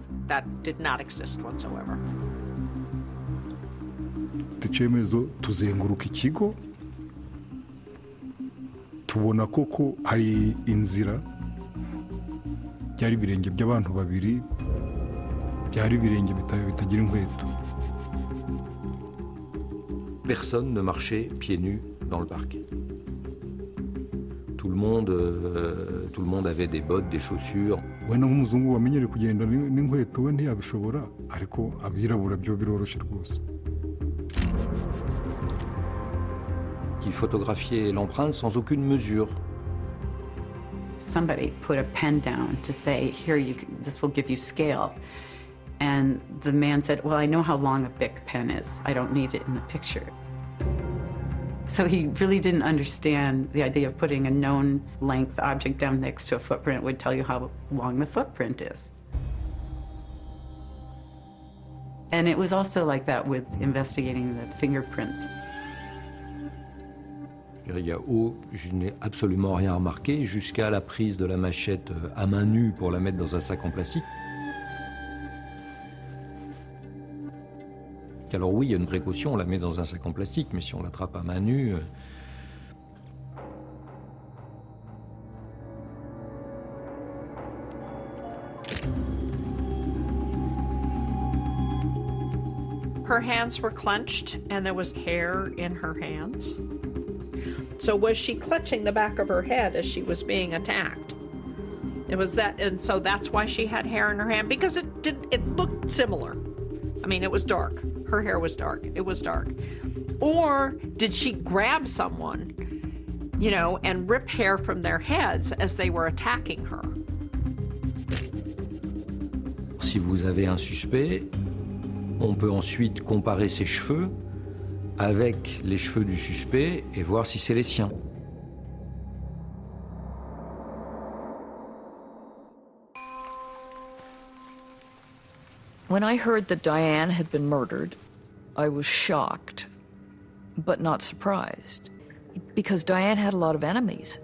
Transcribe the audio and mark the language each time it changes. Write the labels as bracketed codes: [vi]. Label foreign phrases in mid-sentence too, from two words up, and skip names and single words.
[en] That did not exist whatsoever. [rw] icyemezo tuzenguruka ikigo tubona koko hari inzira byari ibirenge by'abantu babiri byari ibirenge bitagira inkweto. [fr] Personne ne marchait pieds nus dans le parc. Tout le monde avait des bottes, des chaussures. [rw] Wenda nk'umuzungu wamenyere kugenda n'inkweto we ntiyabishobora, ariko abirabura byo biroroshye rwose. [fr] Qui photographiait l'empreinte sans aucune mesure. [en] Somebody put a pen down to say, here, this will give you scale. And the man said, well, I know how long a Bic pen is. I don't need it in the picture. So he really didn't understand the idea of putting a known length object down next to a footprint would tell you how long the footprint is. And it was also like that with investigating the fingerprints. [fr] Je n'ai absolument rien remarqué jusqu'à la prise de la machette à main nue pour la mettre dans un sac en plastique. Alors oui, il y a une précaution, on la met dans un sac en plastique, mais si on l'attrape à main nue... [en] Her hands were clenched and there was hair in her hands. So was she clutching the back of her head as she was being attacked? It was that, and so that's why she had hair in her hand, because it looked similar. I mean, it was dark. Her hair was dark. It was dark. Or did she grab someone, you know, and rip hair from their heads as they were attacking her? [fr] Si vous avez un suspect, on peut ensuite comparer ses cheveux avec les cheveux du suspect et voir si c'est les siens. [en] When I heard that Diane had been murdered, I was shocked, but not surprised, because Diane had a lot of enemies.